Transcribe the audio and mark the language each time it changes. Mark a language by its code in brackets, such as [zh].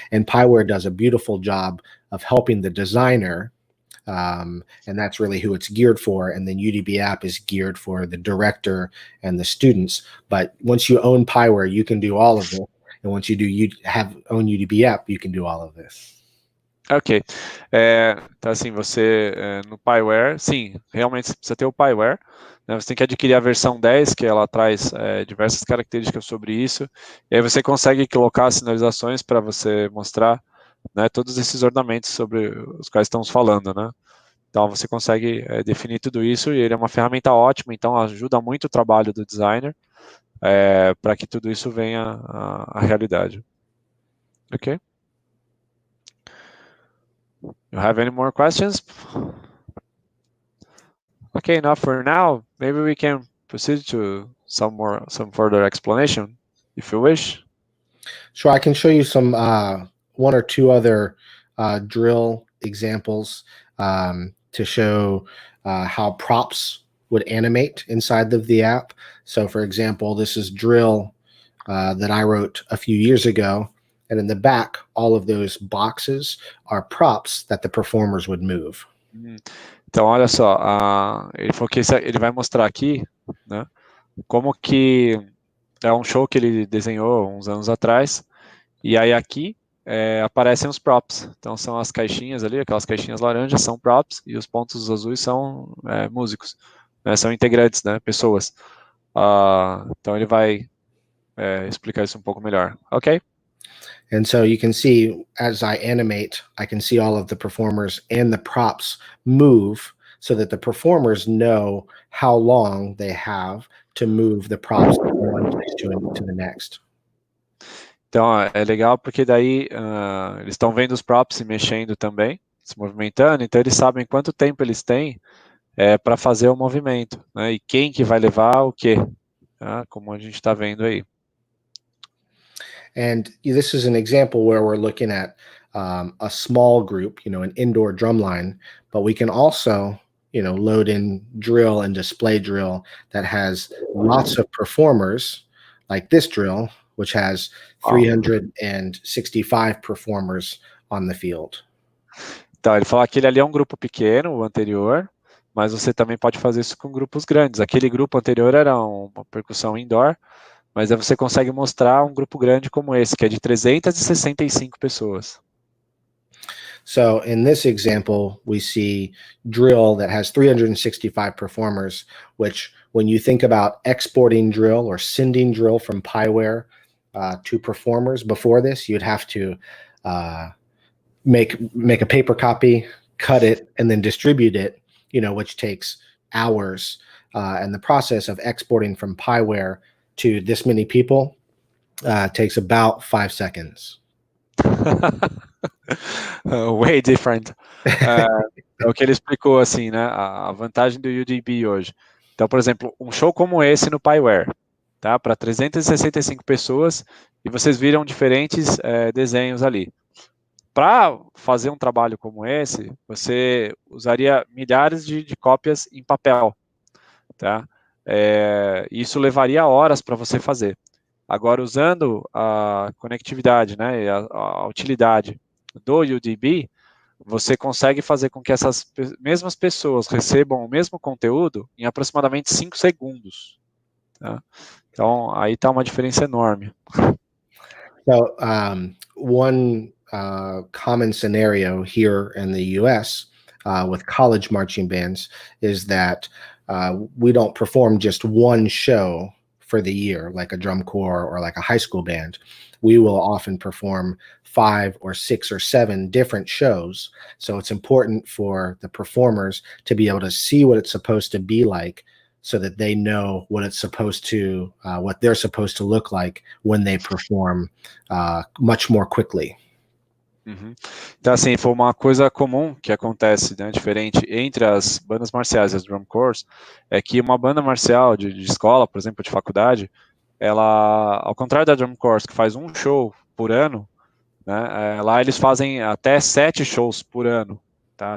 [en] And 𝗨𝗨ware does a beautiful job of helping the designer. And that's really who it's geared for. And then UDB app is geared for the director and the students. But once you own 𝗨𝗨ware, you can do all of this. And once you own UDB app, you can do all of this. Ok. [pt] Então, assim, você no 𝗨𝗨ware, sim, realmente você precisa ter o 𝗨𝗨ware. Né, você tem que adquirir a versão 10, que ela traz diversas características sobre isso. E aí você consegue colocar sinalizações para você mostrar, né, todos esses ornamentos sobre os quais estamos falando, né? Então você consegue definir tudo isso, e ele é uma ferramenta ótima, então ajuda muito o trabalho do designer para que tudo isso venha à realidade. Ok? [en] You have any more questions? Okay, enough for now. Maybe we can proceed to some further explanation, if you wish. Sure, I can show you some one or two other drill examples to show how props would animate inside of the app. So, for example, this is drill that I wrote a few years ago. And in the back, all of those boxes are props that the performers would move. [pt] Então, olha só, ele falou que ele vai mostrar aqui, né, como que é um show que ele desenhou uns anos atrás, e aí aqui aparecem os props. Então, são as caixinhas ali, aquelas caixinhas laranjas são props, e os pontos azuis são músicos, né, são integrantes, né, pessoas. Então, ele vai explicar isso um pouco melhor. Ok? [en] And so you can see, as I animate, I can see all of the performers and the props move so that the performers know how long they have to move the props from one place to the next. [pt] Então, é legal porque daí eles estão vendo os props se mexendo também, se movimentando, então eles sabem quanto tempo eles têm para fazer o movimento, né, e quem que vai levar o quê, tá? Como a gente está vendo aí. [en] And this is an example where we're looking at a small group, an indoor drum line, but we can also, load in drill and display drill that has lots of performers, like this drill, which has 365 performers on the field. [pt] Então, ele falou que aquele ali é um grupo pequeno, o anterior, mas você também pode fazer isso com grupos grandes. Aquele grupo anterior era uma percussão indoor, mas aí você consegue mostrar um grupo grande como esse, que é de 365 pessoas. [en] So in this example, we see drill that has 365 performers, which when you think about exporting drill or sending drill from 𝗨𝗨ware, to performers. Before this, you'd have to make a paper copy, cut it, and then distribute it, which takes hours. And the process of exporting from Piware to this many people takes about 5 seconds. Way different. [pt] É o que ele explicou, assim, né? A vantagem do UDB hoje. Então, por exemplo, um show como esse no Piware, tá? Para 365 pessoas, e vocês viram diferentes desenhos ali. Para fazer um trabalho como esse, você usaria milhares de cópias em papel, tá? Isso levaria horas para você fazer. Agora, usando a conectividade, né, a utilidade do UDB, você consegue fazer com que essas mesmas pessoas recebam o mesmo conteúdo em aproximadamente 5 segundos. Tá? Então, aí está uma diferença enorme. [en] So, one common scenario here in the US with college marching bands is that we don't perform just one show for the year, like a drum corps or like a high school band. We will often perform 5 or 6 or 7 different shows. So it's important for the performers to be able to see what it's supposed to be like, so that they know what it's supposed to, what they're supposed to look like when they perform much more quickly. Uhum. [pt] Então, assim, foi uma coisa comum que acontece, né, diferente entre as bandas marciais e as drum corps, é que uma banda marcial de escola, por exemplo, de faculdade, ela, ao contrário da drum corps, que faz um show por ano, né, lá eles fazem até 7 shows por ano, tá?